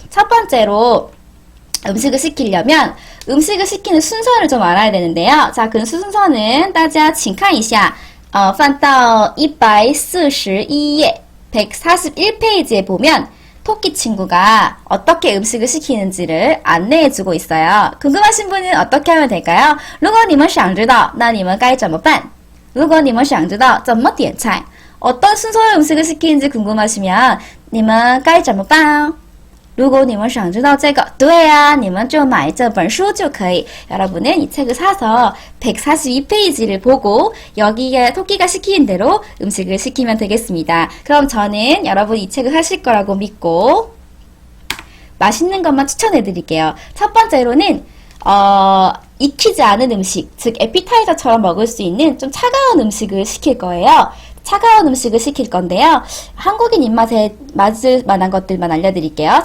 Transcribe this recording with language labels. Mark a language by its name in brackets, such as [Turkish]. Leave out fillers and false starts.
[Korean] 첫 번째로 음식을 시키려면 음식을 시키는 순서를 좀 알아야 되는데요. 자, 그 순서는 [Chinese] 大家请看一下翻到 141页 [Korean] 141페이지에 보면 토끼 친구가 어떻게 음식을 시키는지를 안내해주고 있어요. 궁금하신 분은 어떻게 하면 될까요? [Chinese] 如果你们想知道那你们该怎么办如果你们想知道怎么点菜 [Korean] 어떤 순서의 음식을 시키는지 궁금하시면 [Chinese] 你们该怎么办如果你们想知道这个对啊你们就买这本书就可以 [Korean] 여러분은 이 책을 사서 142페이지를 보고 여기에 토끼가 시키는 대로 음식을 시키면 되겠습니다. 그럼 저는 여러분 이 책을 사실 거라고 믿고 맛있는 것만 추천해 드릴게요. 첫 번째로는 익히지 않은 음식, 즉 에피타이저처럼 먹을 수 있는 좀 차가운 음식을 시킬 거예요. 차가운 음식을 시킬 건데요. 한국인 입맛에 맞을 만한 것들만 알려드릴게요.